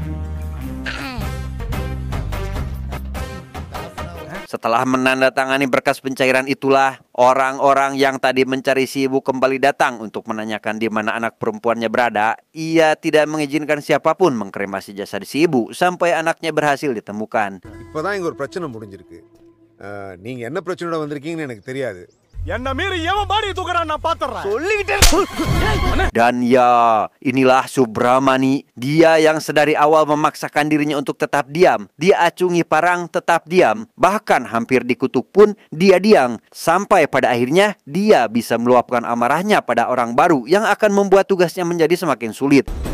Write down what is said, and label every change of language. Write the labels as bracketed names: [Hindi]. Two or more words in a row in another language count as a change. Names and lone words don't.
[Indonesian] Setelah menandatangani berkas pencairan itulah, orang-orang yang tadi mencari si ibu kembali datang untuk menanyakan di mana anak perempuannya berada. Ia tidak mengizinkan siapapun mengkremasi jasad si ibu sampai anaknya berhasil ditemukan. [Tamil] இப்பதான் இங்க ஒரு பிரச்சனை முடிஞ்சிருக்கு. நீங்க என்ன பிரச்சனையோட வந்திருக்கீங்கன்னு எனக்கு தெரியாது. என்ன மீறி எவன் பாடி தூக்குறான் நான் பாத்துறேன். [Indonesian] Dan ya, inilah Subramani. Dia yang sedari awal memaksakan dirinya untuk tetap diam. Dia acungi parang tetap diam. Bahkan hampir dikutuk pun dia diam. Sampai pada akhirnya dia bisa meluapkan amarahnya pada orang baru yang akan membuat tugasnya menjadi semakin sulit.